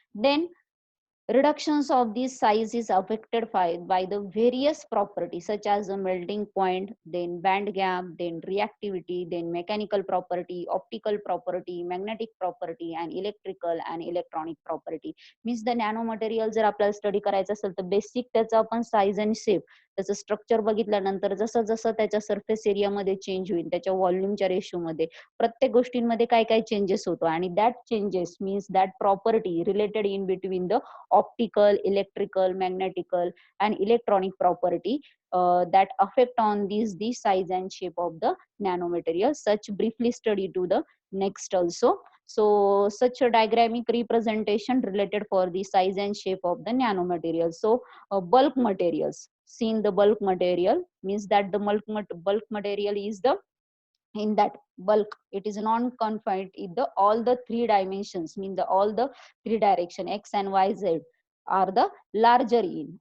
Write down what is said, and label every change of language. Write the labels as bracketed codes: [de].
[en] Then reductions of this size is affected by the various properties such as the melting point, then band gap, then reactivity, then mechanical property, optical property, magnetic property, and electrical and electronic property. Means the nanomaterial [mr] जर आपल्याला study करायचं असेल तर basic त्याचा आपण size आणि shape, त्याचं structure बघितल्यानंतर जसं जसं त्याच्या सरफेस एरियामध्ये चेंज होईल, त्याच्या व्हॉल्यूमच्या रेशोमध्ये प्रत्येक गोष्टींमध्ये काय काय चेंजेस होतो, आणि [en] That changes means that property related in between the optical, electrical, magnetical, and electronic property that affect on the size and shape of the nanomaterial. Such briefly study to the next also. So such a diagrammic representation related for the size and shape of the nanomaterial. So bulk materials, seen the bulk material means that the bulk material is the, in that bulk it is non-confined in the all the three dimensions, mean the all the three direction x and y z are the larger in.